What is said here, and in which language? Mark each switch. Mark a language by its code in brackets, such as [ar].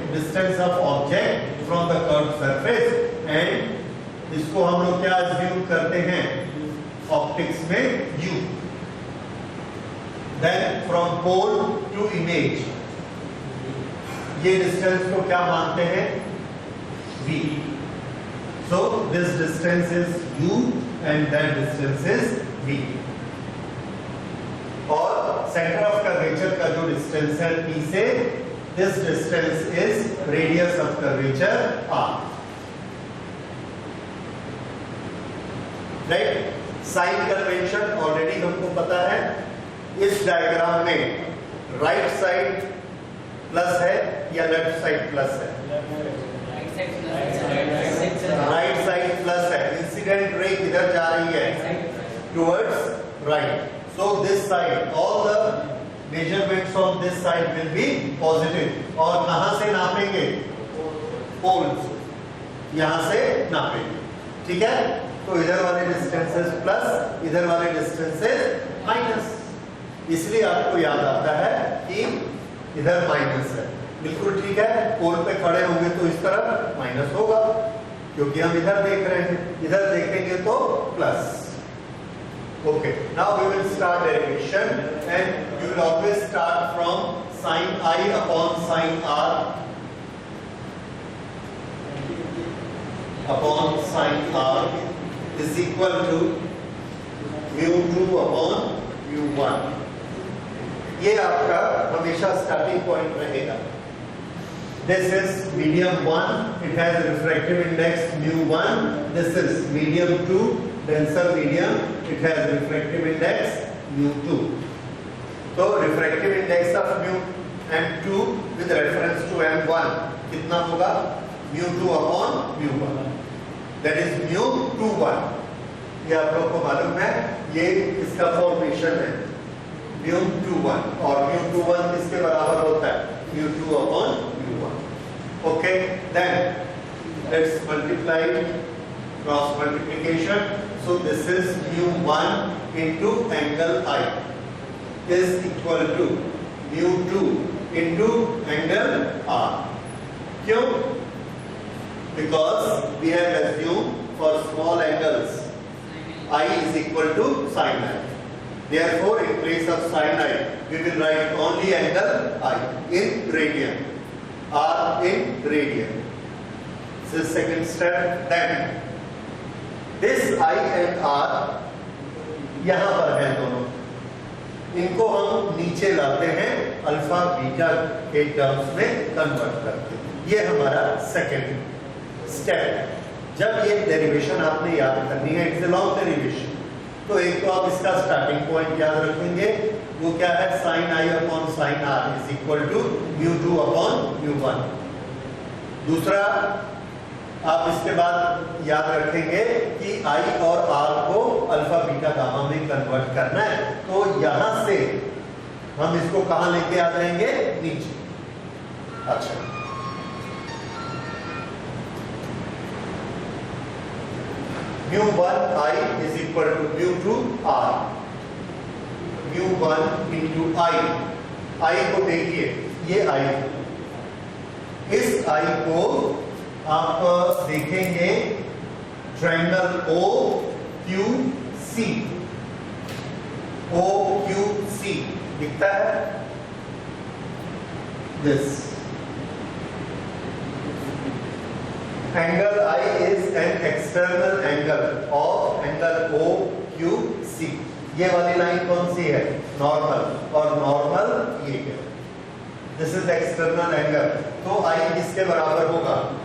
[en] distance of object from the curved surface, and [hi] इसको हम लोग क्या अज्यूम करते हैं ऑप्टिक्स में? [en] U। Then from pole to image, [hi] ये डिस्टेंस को क्या मानते हैं? [en] V। So this distance is U and that distance is V। [hi] और सेंटर ऑफ कर्वेचर का जो डिस्टेंस है P से, [en] this distance is radius of curvature R। [hi] Right? Sign convention already हमको पता है। इस डायग्राम में राइट साइड प्लस है या लेफ्ट साइड प्लस है? राइट साइड प्लस है। इंसिडेंट रे किधर जा रही है? [en] towards right. So this side, all the measurements on this side will be positive. [hi] और कहां से नापेंगे? पोल्स, यहां से नापेंगे, ठीक है? तो इधर वाले डिस्टेंसेस प्लस, इधर वाले डिस्टेंसेस माइनस, इसलिए आपको याद आता है कि इधर माइनस है। बिल्कुल ठीक है, पोल पे खड़े होंगे तो इस तरफ माइनस होगा, क्योंकि हम इधर देख रहे हैं, इधर देखेंगे तो plus. [en] Okay, now we will start derivation, and you will always start from sin I upon sin R upon sin R is equal to mu2 upon mu1. [hi] ये आपका हमेशा स्टार्टिंग पॉइंट रहेगा। [en] This is medium 1, it has a refractive index mu1. This is medium 2, denser medium, it has refractive index mu2. So refractive index of mu m2 with reference to m1 [hi] कितना होगा? [en] mu2 upon mu1, that is mu21. [hi] ये आप लोग को मालूम है, ये इसका फॉर्मेशन है mu21, और mu21 किसके बराबर होता है? [en] mu2 upon mu1. Okay, then let's multiply, cross multiplication. So this is mu1 into angle I is equal to mu2 into angle R. [hi] क्यों? [en] Because we have assumed for small angles I is equal to sin I. Therefore, in place of sin I, we will write only angle I in radian, R in radian. This is second step. Then this I and R [hi] यहां पर है दोनों, इनको हम नीचे लाते हैं, alpha beta के terms में कन्वर्ट करते हैं। ये हमारा सेकेंड स्टेप है। जब ये डेरिवेशन आपने याद करनी है, [en] it's a long derivation, [hi] तो एक तो आप इसका स्टार्टिंग पॉइंट याद रखेंगे, वो क्या है? [en] Sine I upon sine R is equal to mu2 upon mu1। [hi] दूसरा, आप इसके बाद याद रखेंगे कि I और R को अल्फा बीटा गामा में कन्वर्ट करना है, तो यहां से हम इसको कहां लेके आ जाएंगे? नीचे। [en] अच्छा, mu1 I is equal to mu2 R, mu1 into I [hi] को देखिए, ये [en] I, [hi] इस I को आप देखेंगे ट्रायंगल OQC, OQC दिखता है, this [en] angle I is an external angle of angle OQC. [hi] ये वाली लाइन कौन सी है? नॉर्मल, और नॉर्मल ये है, [en] This is external angle. [hi] तो I किसके बराबर होगा?